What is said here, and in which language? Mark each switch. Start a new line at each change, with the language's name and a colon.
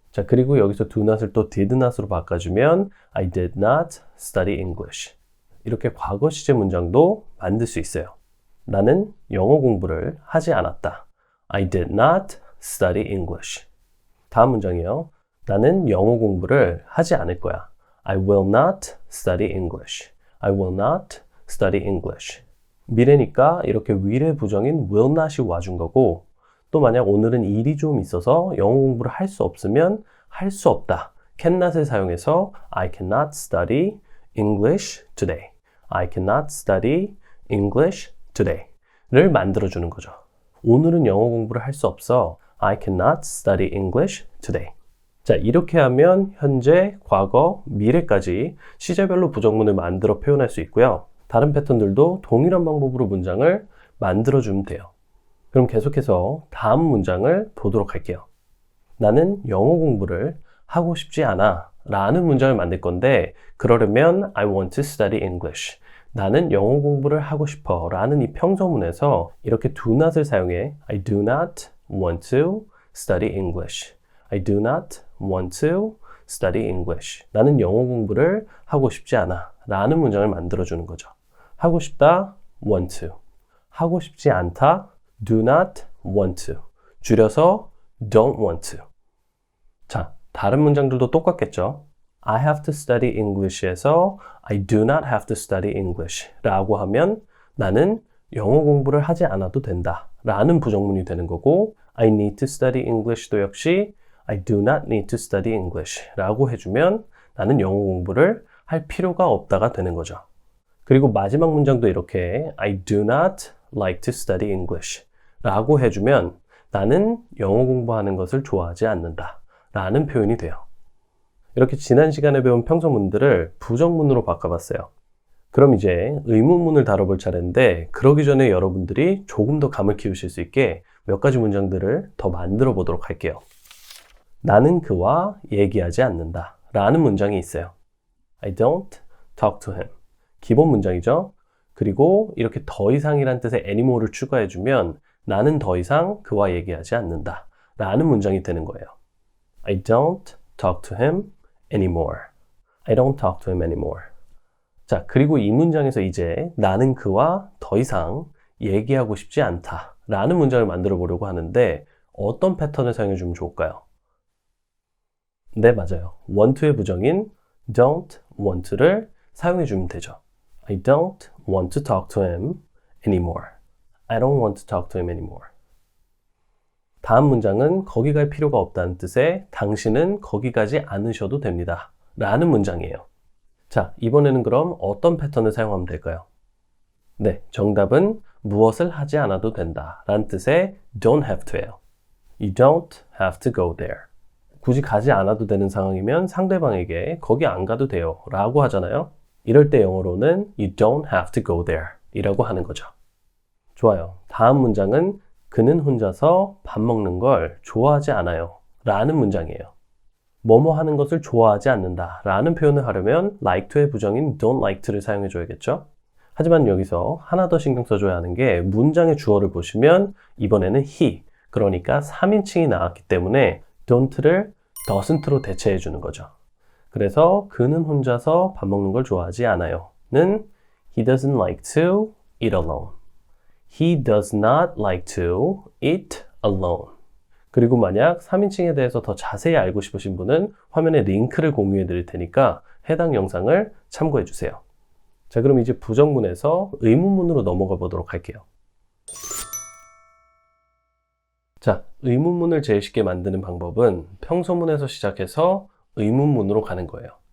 Korean: 자, 그리고 여기서 do not을 또 did not으로 바꿔주면
English: I did not study English.
Korean: 이렇게 과거 시제 문장도 만들 수 있어요. 나는 영어 공부를 하지 않았다.
English: I did not study English.
Korean: 다음 문장이요. 나는 영어 공부를 하지 않을 거야.
English: I will not study English. I will not study English.
Korean: 미래니까 이렇게 will의 부정인 will not이 와준 거고, 또 만약 오늘은 일이 좀 있어서 영어 공부를 할 수 없으면 할 수 없다. cannot을 사용해서
English: I cannot study English today. I cannot study English today.
Korean: 를 만들어주는 거죠. 오늘은 영어 공부를 할 수 없어.
English: I cannot study English today.
Korean: 자, 이렇게 하면 현재, 과거, 미래까지 시제별로 부정문을 만들어 표현할 수 있고요. 다른 패턴들도 동일한 방법으로 문장을 만들어주면 돼요. 그럼 계속해서 다음 문장을 보도록 할게요. 나는 영어 공부를 하고 싶지 않아 라는 문장을 만들 건데, 그러려면
English: I want to study English.
Korean: 나는 영어 공부를 하고 싶어 라는 이 평서문에서 이렇게 do not을 사용해
English: I do not want to study English. I do not want to study English.
Korean: 나는 영어 공부를 하고 싶지 않아 라는 문장을 만들어주는 거죠. 하고 싶다, want to. 하고 싶지 않다, do not want to. 줄여서 don't want to. 자, 다른 문장들도 똑같겠죠?
English: I have to study English
Korean: 에서
English: I do not have to study English
Korean: 라고 하면 나는 영어 공부를 하지 않아도 된다 라는 부정문이 되는 거고,
English: I need to study English
Korean: 도 역시
English: I do not need to study English
Korean: 라고 해주면 나는 영어 공부를 할 필요가 없다가 되는 거죠. 그리고 마지막 문장도 이렇게
English: I do not like to study English
Korean: 라고 해주면 나는 영어 공부하는 것을 좋아하지 않는다 라는 표현이 돼요. 이렇게 지난 시간에 배운 평서문들을 부정문으로 바꿔봤어요. 그럼 이제 의문문을 다뤄볼 차례인데, 그러기 전에 여러분들이 조금 더 감을 키우실 수 있게 몇 가지 문장들을 더 만들어 보도록 할게요. 나는 그와 얘기하지 않는다 라는 문장이 있어요.
English: I don't talk to him.
Korean: 기본 문장이죠. 그리고 이렇게 더 이상이란 뜻의 anymore를 추가해주면 나는 더 이상 그와 얘기하지 않는다 라는 문장이 되는 거예요.
English: I don't talk to him anymore. I don't talk to him anymore.
Korean: 자, 그리고 이 문장에서 이제 나는 그와 더 이상 얘기하고 싶지 않다 라는 문장을 만들어 보려고 하는데, 어떤 패턴을 사용해 주면 좋을까요? 네, 맞아요. want to의 부정인 don't want to를 사용해 주면 되죠.
English: I don't want to talk to him anymore. I don't want to talk to him anymore.
Korean: 다음 문장은 거기 갈 필요가 없다는 뜻의 당신은 거기 가지 않으셔도 됩니다 라는 문장이에요. 자, 이번에는 그럼 어떤 패턴을 사용하면 될까요? 네, 정답은 무엇을 하지 않아도 된다 라는 뜻의 don't have to예요.
English: You don't have to go there.
Korean: 굳이 가지 않아도 되는 상황이면 상대방에게 거기 안 가도 돼요 라고 하잖아요. 이럴 때 영어로는
English: you don't have to go there
Korean: 이라고 하는 거죠. 좋아요. 다음 문장은 그는 혼자서 밥 먹는 걸 좋아하지 않아요 라는 문장이에요. 뭐뭐 하는 것을 좋아하지 않는다 라는 표현을 하려면 like to의 부정인 don't like to를 사용해 줘야겠죠. 하지만 여기서 하나 더 신경 써줘야 하는 게, 문장의 주어를 보시면 이번에는 he, 그러니까 3인칭이 나왔기 때문에 don't를 doesn't로 대체해 주는 거죠. 그래서 그는 혼자서 밥 먹는 걸 좋아하지 않아요 는
English: he doesn't like to eat alone. He does not like to eat alone.
Korean: 그리고 만약 3인칭에 대해서 더 자세히 알고 싶으신 분은 화면에 링크를 공유해 드릴 테니까 해당 영상을 참고해 주세요. 자, 그럼 이제 부정문에서 의문문으로 넘어가 보도록 할게요. 자, 의문문을 제일 쉽게 만드는 방법은 평소문에서 시작해서 의문문으로 가는 거예요.